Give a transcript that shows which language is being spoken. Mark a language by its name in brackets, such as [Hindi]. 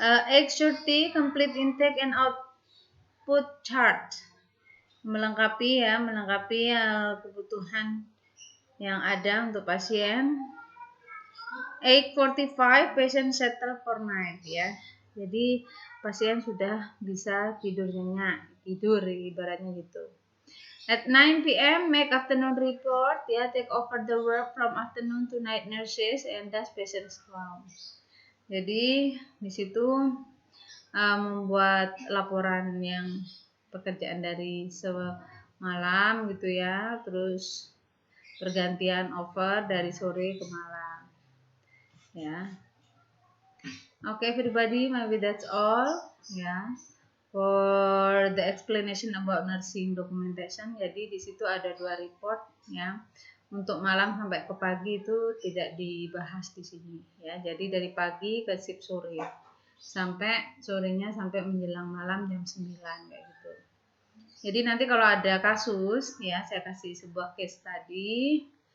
[Indonesian] 8:30 [English] complete intake and output chart, [Indonesian] melengkapi kebutuhan yang ada untuk pasien. [English] 8:45 patient settle for night ya. [Indonesian] Jadi pasien sudah bisa tidur nyenyak, tidur ibaratnya gitu. [English] At 9 p.m. make afternoon report ya, take over the work from afternoon to night nurses and does patients round. [Indonesian] Jadi di situ membuat laporan yang pekerjaan dari semalam gitu ya, terus pergantian over dari sore ke malam ya. [English] Okay, everybody, maybe that's all ya for the explanation about nursing documentation. [Indonesian] Jadi di situ ada 2 report ya. Untuk malam sampai ke pagi itu tidak dibahas di sini ya. Jadi dari pagi ke shift sore sampai sorenya sampai menjelang malam jam 9 kayak gitu. Jadi nanti kalau ada kasus ya, saya kasih sebuah case tadi.